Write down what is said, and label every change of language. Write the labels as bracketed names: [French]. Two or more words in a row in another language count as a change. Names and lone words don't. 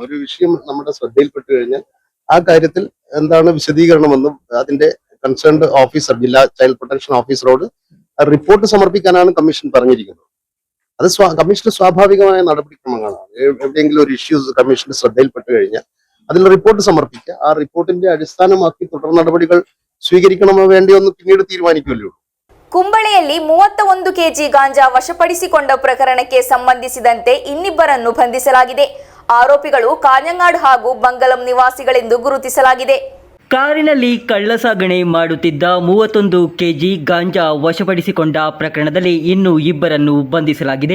[Malayalam] ഒരു വിഷയം നമ്മുടെ ശ്രദ്ധയിൽപ്പെട്ട് കഴിഞ്ഞാൽ ആ കാര്യത്തിൽ എന്താണ് വിശദീകരണമെന്നും അതിന്റെ കൺസേൺഡ് ഓഫീസർ, ജില്ലാ ചൈൽഡ് പ്രൊട്ടക്ഷൻ ഓഫീസറോട് റിപ്പോർട്ട് സമർപ്പിക്കാനാണ് കമ്മീഷൻ പറഞ്ഞിരിക്കുന്നത്. അത് കമ്മീഷന്റെ സ്വാഭാവികമായ നടപടിക്രമങ്ങളാണ്. എവിടെയെങ്കിലും ഒരു ഇഷ്യൂസ് കമ്മീഷന്റെ ശ്രദ്ധയിൽപ്പെട്ട് കഴിഞ്ഞാൽ അതിൽ റിപ്പോർട്ട് സമർപ്പിക്കുക. ആ റിപ്പോർട്ടിന്റെ അടിസ്ഥാനമാക്കി തുടർ നടപടികൾ സ്വീകരിക്കണമോ വേണ്ടിയോ എന്ന് പിന്നീട് തീരുമാനിക്കുമല്ലോ. [Kannada] ಕುಂಬಳೆಯಲ್ಲಿ 31 ಕೆಜಿ ಗಾಂಜಾ ವಶಪಡಿಸಿಕೊಂಡ ಪ್ರಕರಣಕ್ಕೆ ಸಂಬಂಧಿಸಿದಂತೆ ಇನ್ನಿಬ್ಬರನ್ನು ಬಂಧಿಸಲಾಗಿದೆ. ಆರೋಪಿಗಳು ಕಾഞ്ഞങ്ങാട് ಹಾಗೂ ಬಂಗಲಂ ನಿವಾಸಿಗಳೆಂದು ಗುರುತಿಸಲಾಗಿದೆ. ಕಾರಿನಲ್ಲಿ ಕಳ್ಳಸಾಗಣೆ ಮಾಡುತ್ತಿದ್ದ 31 ಕೆಜಿ ಗಾಂಜಾ ವಶಪಡಿಸಿಕೊಂಡ ಪ್ರಕರಣದಲ್ಲಿ ಇನ್ನೂ ಇಬ್ಬರನ್ನು ಬಂಧಿಸಲಾಗಿದೆ.